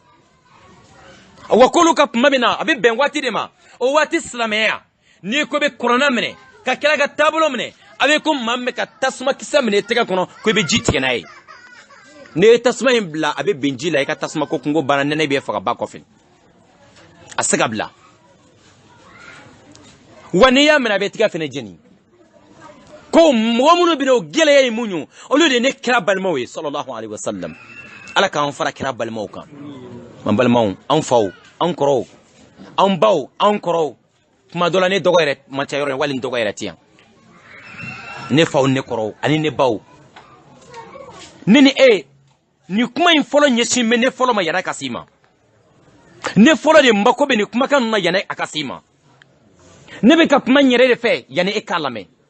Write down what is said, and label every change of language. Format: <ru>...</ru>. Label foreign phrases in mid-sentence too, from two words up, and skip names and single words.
<bm>wa k'olu ka kuma bɛ na a bɛ bɛn waati de ma o waati silamɛya n'i ko bɛ kɔnɔna minɛ ka kila ka taabolo minɛ a bɛ ko maa min bɛ ka tasuma kisɛ minɛ i tɛgɛ kɔnɔ ko i bɛ ji tigɛ n'a ye n'i ye tasuma in bila a bɛ bɛn ji la i ka tasuma ko kungo banna nɛnɛ bɛ faga ba kɔfɛ a se ka bila wa n'i y'a minɛ a bɛ tigɛ fɛnɛ jeni ko mɔgɔ minnu bɛ na o gɛlɛya ye mun ye olu de ye ne kira balimaw ye</bm> <ar>صلى الله عليه وسلم</ar> <bm>ala k'an fara kira balimaw kan man balimaw an faw an kɔrɔw an baw an kɔrɔw kuma dɔ la ne dɔgɔ yɛrɛ man ca yɔrɔ wali n dɔgɔ yɛrɛ ti yan ne faw ne kɔrɔw ani ne baw ne ni e ni kuma in fɔlɔ ɲɛsin bɛ ne fɔlɔ ma yɛrɛ ka s'i ma ne fɔlɔ de mako bɛ ni kumakan ninnu na yanni a ka s'i ma ne bɛ ka kuma n yɛrɛ de fɛ yanni e k'a lamɛn</bm>